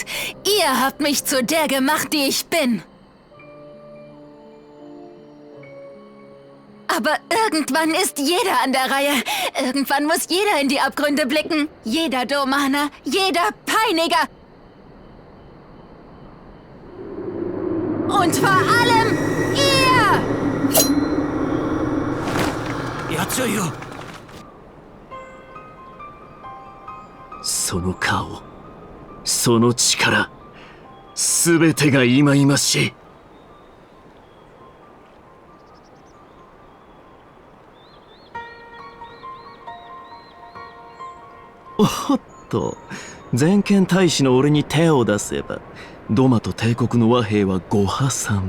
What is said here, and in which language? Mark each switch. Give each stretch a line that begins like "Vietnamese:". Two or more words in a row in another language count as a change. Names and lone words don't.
German: Ihr habt mich zu der gemacht, die ich bin. Aber irgendwann ist jeder an der Reihe. Irgendwann muss jeder in die Abgründe blicken. Jeder Domaner, jeder Peiniger. Und vor allem ihr! Yotsuyu!
Japanese: その顔、その力、すべてが忌々しい。おっと、全権大使の俺に手を出せば、ドマと帝国の和平はご破産。